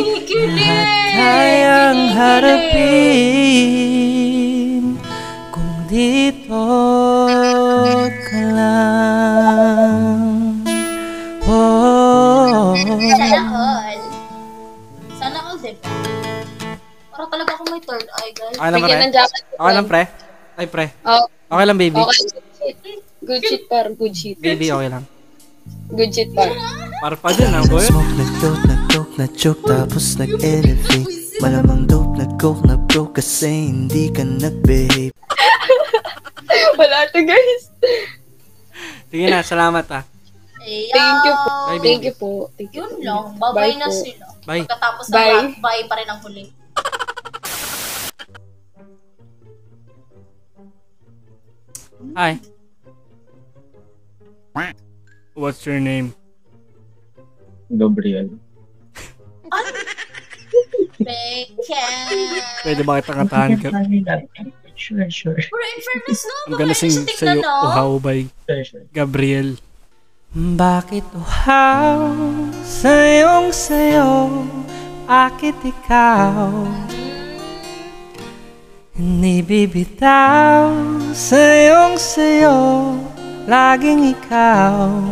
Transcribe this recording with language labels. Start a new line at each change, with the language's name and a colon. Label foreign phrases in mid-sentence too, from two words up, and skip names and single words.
Filipino: Lahat kayang harapin kung dito ka lang. Oh. Sana all. Sana all, diba? Parang talaga ako may third eye, guys. Okay lang, Bigyan pre? ng jacket. Okay lang, pre? Ay, pre. Oh, Okay lang,
English: baby. okay. Good shit, par. Good shit. Baby,
Filipino: okay lang.
English: Good shit, par.
Filipino: Para pa din, ang boy. Smoke, nag-dope, nag-choke, tapos nag-elevate. Malamang dope, nag-coke, na-broke kasi hindi ka nag-behave. Wala to, guys. Sige na, salamat ah.
English: Thank you po. Bye, Thank baby. you po. Thank you.
Filipino: Yun lang. Babay na po. sila.
English: Bye.
Filipino: Pagkatapos ng
English: Bye.
Filipino: lahat, bye pa rin ang huli.
English: Hi. What's your name? Gabriel. Bacon.
Filipino: Pwede ba kita kantahan ka?
English: Sure.
Filipino: Pero
English: in fairness,
Filipino: no?
English: I'm gonna sing sa'yo, Uhaw by Sure. Gabriel.
Filipino: Bakit uhaw sa'yong sayo? Bakit ikaw hindi bibitaw? Sa'yong sayo, laging ikaw.